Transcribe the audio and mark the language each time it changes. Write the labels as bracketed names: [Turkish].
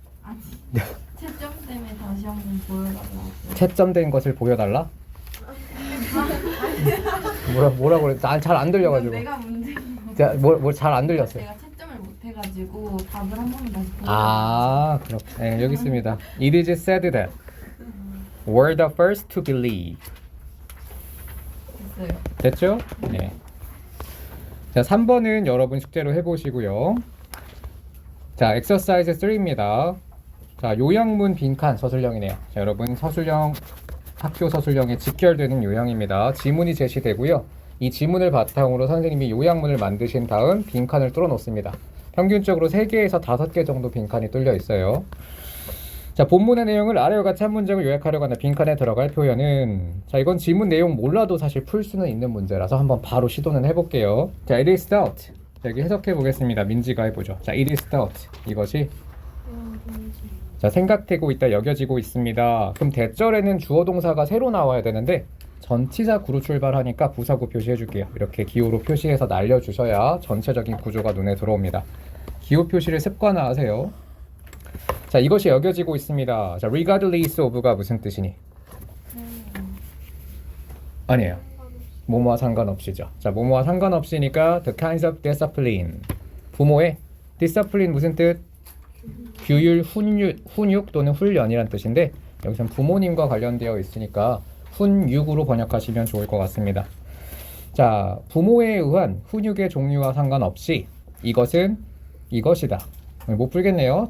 [Korean] 아니, 채점 때문에 다시 한번 보여달라고. 채점된 것을 보여달라? 뭐라고 그래? 잘 안 들려가지고. 내가 문제인 거. 자, 뭐 잘 안 들렸어요. 제가 채점을 못 해가지고 답을 한 번만 다시 보여. 아, 그렇군. 네, 여기 있습니다. [English] It is said that were the first to believe. [Korean] 됐어요. 됐죠? 네. 자, 3번은 여러분 숙제로 해보시고요. 자, exercise 3입니다. 자, 요양문 빈칸 서술형이네요. 자, 여러분 서술형, 학교 서술형에 직결되는 요양입니다. 지문이 제시되고요. 이 지문을 바탕으로 선생님이 요양문을 만드신 다음 빈칸을 뚫어 놓습니다. 평균적으로 3개에서 5개 정도 빈칸이 뚫려 있어요. 자, 본문의 내용을 아래와 같이 한 문장을 요약하려고 하는 빈칸에 들어갈 표현은, 자, 이건 지문 내용 몰라도 사실 풀 수는 있는 문제라서 한번 바로 시도는 해볼게요. [English] 자, it is thought. [Korean] 자, 여기 해석해 보겠습니다. 민지가 해보죠. 자, [English] it is thought. [Korean] 이것이 자, 생각되고 있다, 여겨지고 있습니다. 그럼 대절에는 주어 동사가 새로 나와야 되는데 전치사 구로 출발하니까 부사구 표시해 줄게요. 이렇게 기호로 표시해서 날려주셔야 전체적인 구조가 눈에 들어옵니다. 기호 표시를 습관화하세요. 자, 이것이 여겨지고 있습니다. 자, regardless of가 무슨 뜻이니? 아니에요. 뭐뭐와 상관없이죠. 자, 뭐뭐와 상관없이니까 [English] the kinds of discipline. [Korean] 부모의 discipline 무슨 뜻? 규율, 훈육 또는 훈련이란 뜻인데 여기서는 부모님과 관련되어 있으니까 훈육으로 번역하시면 좋을 것 같습니다. 자, 부모에 의한 훈육의 종류와 상관없이 이것은 이것이다. 못 풀겠네요.